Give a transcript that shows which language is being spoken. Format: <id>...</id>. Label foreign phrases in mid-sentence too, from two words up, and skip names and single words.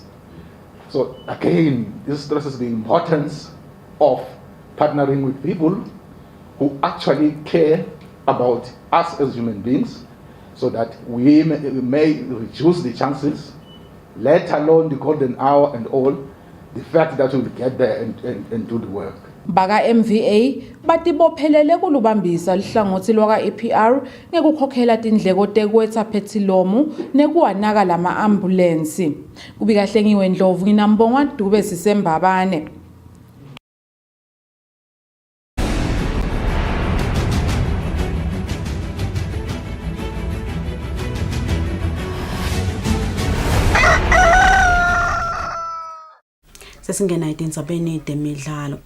<en>So again, this stresses the importance of partnering with people who actually care about us as human beings so that we may reduce the chances, let alone the golden hour and all, the fact that we'll get there and do the work.</en> <ss>Baka MVA batibophelele kulubambisa lihlangothi lwaka EPR ngekukhokhela tindleko tekwetha phetilomu nekuwanaka lama ambulance. Kubikahlengiwe Ndlovu nginambongwa Dube Sisembabane. Sesingena etindzabeni temidlalo.</ss>